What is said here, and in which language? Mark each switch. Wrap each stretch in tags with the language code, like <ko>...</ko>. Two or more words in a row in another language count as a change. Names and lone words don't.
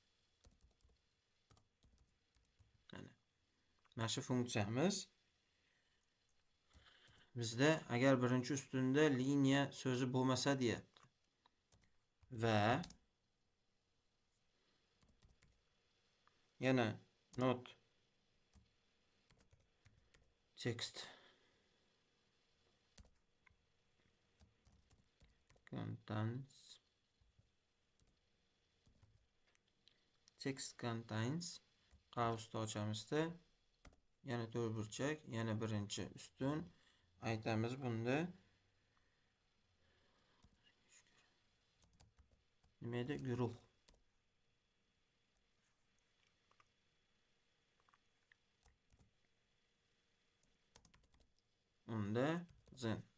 <uz>Mana shu funksiyamiz bizda agar birinchi ustunda liniya so'zi bo'lmasa deyapti. Va yana</uz> <en>not text contains</en> <uz>qavsni ochamizda yana to'rtburchak, yana birinchi ustun aytamiz. Bunda nima edi? Guruh. Unda zin.</uz>